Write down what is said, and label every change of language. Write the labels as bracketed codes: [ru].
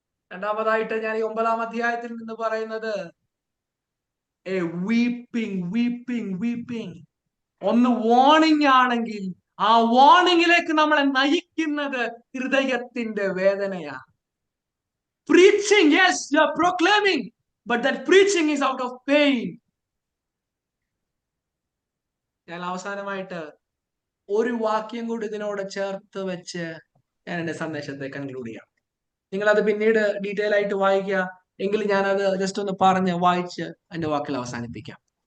[ml] രണ്ടാമതായിട്ട് ഞാൻ ഈ 9-ാം അധ്യായത്തിൽ നിന്ന് പറയുന്നത്, [en] A weeping weeping weeping. [ml] ഒന്ന് വാർണിംഗ് ആണെങ്കിൽ ആ വാർണിംഗിലേക്ക് നമ്മളെ നയിക്കുന്നത് ഹൃദയത്തിന്റെ വേദനയാണ്. [en] Preaching, yes, you are proclaiming, but that preaching is out of pain. [ml] ഞാൻ അവസാനമായിട്ട് ഒരു വാക്യം കൂടി ഇതിനോട് ചേർത്ത് വെച്ച് ഞാൻ എന്റെ സന്ദേശത്തെ കൺക്ലൂഡ് ചെയ്യാം. നിങ്ങൾ അത് പിന്നീട് ഡീറ്റെയിൽ ആയിട്ട് വായിക്കുക. എങ്കിൽ ഞാനത് ജസ്റ്റ് ഒന്ന് പറഞ്ഞ് വായിച്ച് എന്റെ വാക്കിൽ അവസാനിപ്പിക്കാം.